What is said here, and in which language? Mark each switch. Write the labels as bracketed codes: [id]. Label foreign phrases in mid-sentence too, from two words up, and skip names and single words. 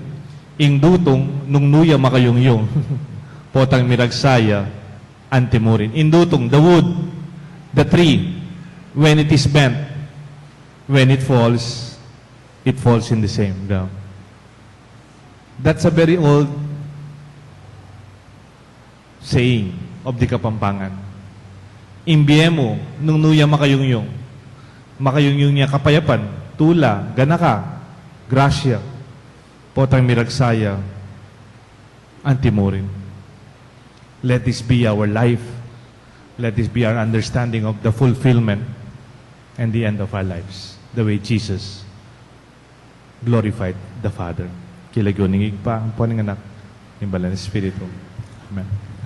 [pam] Ing dutong nung nuya makayungyong potang miragsaya antimurin. Ing dutong [en] the wood, the tree, when it is bent, when it falls in the same ground. That's a very old saying of the Kapampangan. [pam] Imbiemo, nung nuya makayungyong niya kapayapan, tula, ganaka, grasya, potang miragsaya, antimurin. [en] Let this be our life. Let this be our understanding of the fulfillment and the end of our lives, the way Jesus glorified the Father. [pam] Kilagyo ningig pa ang po ng anak, ng Balan Espiritu. Amen.